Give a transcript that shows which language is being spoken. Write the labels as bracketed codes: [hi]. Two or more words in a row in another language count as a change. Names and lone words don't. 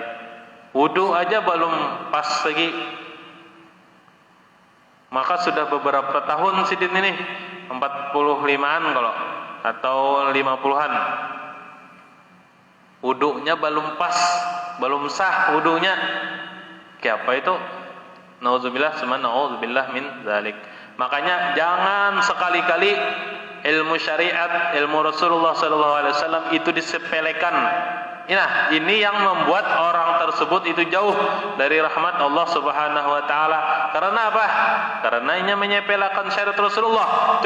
[id] Wudu aja belum pas lagi, maka sudah beberapa tahun sidin ini, 45-an kalau atau 50-an, wudunya belum pas, belum sah wudunya. Kayak apa itu? [ar] نعوذ بالله ثم نعوذ بالله من ذلك. [id] Makanya jangan sekali-kali ilmu syariat, ilmu Rasulullah SAW itu disepelekan. Nah, ini yang membuat orang tersebut itu jauh dari rahmat Allah [ar] سبحانه وتعالى. [id] Karena apa? Karena ini menyepelekan syariat Rasulullah.